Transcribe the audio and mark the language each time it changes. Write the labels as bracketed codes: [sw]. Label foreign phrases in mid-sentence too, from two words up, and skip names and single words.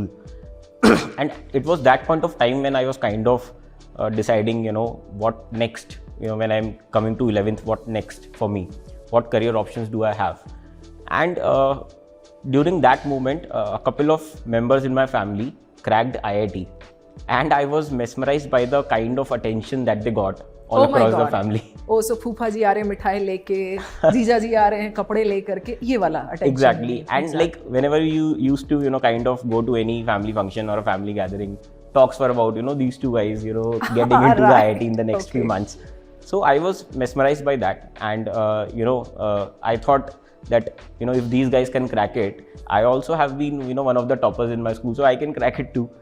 [en] And it was that point of time when I was kind of deciding, what next, when I'm coming to 11th, what next for me? What career options do I have? And during that moment, a couple of members in my family cracked IIT. And I was mesmerized by the kind of attention that they got all across the family. Oh, so [hi] फूफा जी आ रहे हैं मिठाई लेके, जीजा जी आ रहे हैं कपड़े लेकर के, ये वाला attention. [en] Exactly. And like whenever you used to, kind of go to any family function or a family gathering, talks were about, these two guys, getting into Right. the IIT in the next few months. So I was mesmerized by that. And, I thought that, if these guys can crack it, I also have been, one of the toppers in my school, so I can crack it too.